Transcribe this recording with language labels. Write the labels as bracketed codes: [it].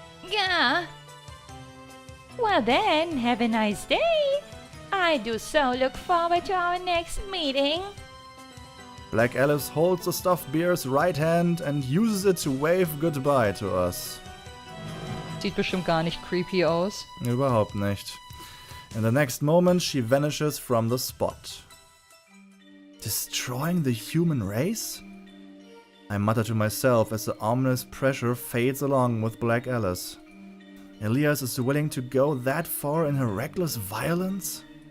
[en] Gah. Well then, have a nice day. I do so look forward to our next meeting. Black Alice holds the stuffed bear's right hand and uses it to wave goodbye to us. [de] Sieht bestimmt gar nicht creepy aus. Überhaupt nicht. [en] In the next moment, she vanishes from the spot. Destroying the human race? I mutter to myself as the ominous pressure fades along with Black Alice. Elias is willing to go that far in her reckless violence?